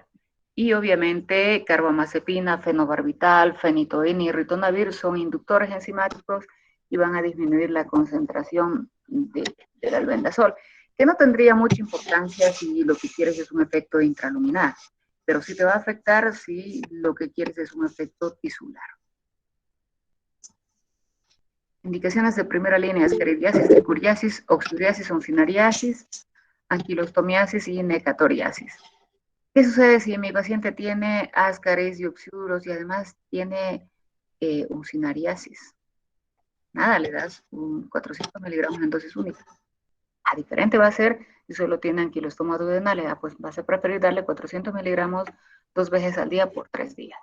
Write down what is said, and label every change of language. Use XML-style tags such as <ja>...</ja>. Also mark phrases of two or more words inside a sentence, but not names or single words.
<es>Y obviamente carbamazepina, fenobarbital, fenitoína y ritonavir son inductores enzimáticos y van a disminuir la concentración del albendazol, que no tendría mucha importancia si lo que quieres es un efecto intraluminal, pero sí te va a afectar si lo que quieres es un efecto tisular. Indicaciones de primera línea: ascaridiasis, tricuriasis, oxuriasis, oncinariasis, anquilostomiasis y necatoriasis. ¿Qué sucede si mi paciente tiene ascaris y oxuros y además tiene oncinariasis? Nada, le das 400 miligramos en dosis única. Diferente va a ser si solo tiene anquilostoma duodenal, pues vas a preferir darle 400 miligramos 2 veces al día por 3 días.</es>